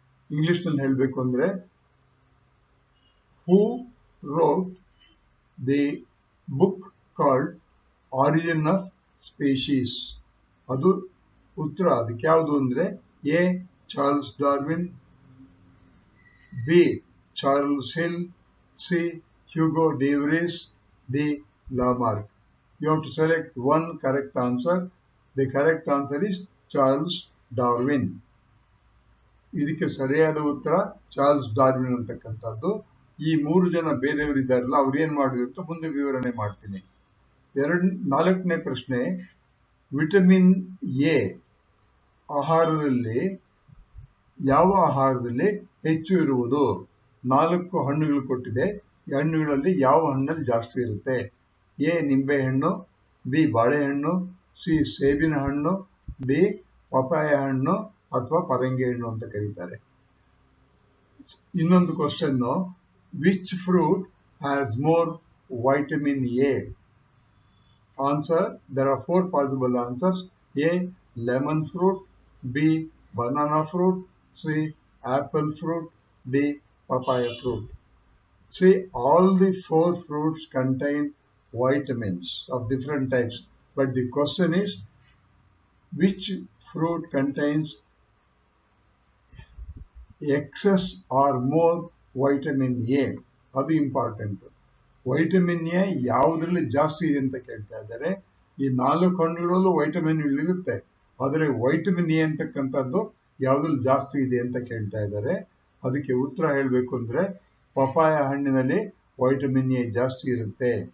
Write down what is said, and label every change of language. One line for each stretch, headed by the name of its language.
Kannada: ಇಂಗ್ಲಿಷ್ನಲ್ಲಿ ಹೇಳಬೇಕು ಅಂದ್ರೆ,
English: Who wrote the book called Origin of Species?
Kannada: ಅದು ಉತ್ತರ. ಅದಕ್ಕೆ ಯಾವುದು ಅಂದ್ರೆ A Charles Darwin, B Charles hill, C Hugo Davis, D Lamarck.
English: You have to select one correct answer. The correct answer is Charles Darwin.
Kannada: ಇದಕ್ಕೆ ಸರಿಯಾದ ಉತ್ತರ Charles Darwin ಅಂತಕ್ಕಂಥದ್ದು. ಈ 3 ಜನ ಬೇರೆಯವರಿದ್ದಾರಲ್ಲ, ಅವ್ರು ಏನ್ ಮಾಡಿದ್ರು ಅಂತ ಮುಂದೆ ವಿವರಣೆ ಮಾಡ್ತೀನಿ. 4ನೇ ಪ್ರಶ್ನೆ, ವಿಟಮಿನ್ ಎ ಆಹಾರದಲ್ಲಿ ಯಾವ ಆಹಾರದಲ್ಲಿ ಹೆಚ್ಚು ಇರುವುದು? 4 ಹಣ್ಣುಗಳು ಕೊಟ್ಟಿದೆ. ಈ ಹಣ್ಣುಗಳಲ್ಲಿ ಯಾವ ಹಣ್ಣಲ್ಲಿ ಜಾಸ್ತಿ ಇರುತ್ತೆ? ಎ ನಿಂಬೆಹಣ್ಣು, ಬಿ ಬಾಳೆಹಣ್ಣು, ಸಿ ಸೇಬಿನ ಹಣ್ಣು, ಡಿ ಪಪಾಯ ಹಣ್ಣು ಅಥವಾ ಪರಂಗಿ ಹಣ್ಣು ಅಂತ ಕರೀತಾರೆ. ಇನ್ನೊಂದು
English: Question, which fruit has more vitamin A? Answer, there are 4 possible answers. A lemon fruit, B banana fruit, C apple fruit, D papaya fruit. See, all the 4 fruits contain vitamins of different types, but the question is which fruit contains excess or more vitamin A?
Kannada: ಅದು important. Vitamin A ಯಾವುದ್ರಲ್ಲಿ ಜಾಸ್ತಿ ಇದೆ ಅಂತ ಕೇಳ್ತಾ ಇದ್ದಾರೆ. ಈ 4 ಹಣ್ಣುಗಳಲ್ಲೂ vitamin ಇರುತ್ತೆ, ಆದರೆ ವೈಟಮಿನ್ ಎ ಅಂತಕ್ಕಂಥದ್ದು ಯಾವುದ್ರಲ್ಲಿ ಜಾಸ್ತಿ ಇದೆ ಅಂತ ಕೇಳ್ತಾ ಇದ್ದಾರೆ. ಅದಕ್ಕೆ ಉತ್ತರ ಹೇಳಬೇಕು ಅಂದ್ರೆ ಪಪಾಯ ಹಣ್ಣಿನಲ್ಲಿ ವೈಟಮಿನ್ ಎ ಜಾಸ್ತಿ ಇರುತ್ತೆ.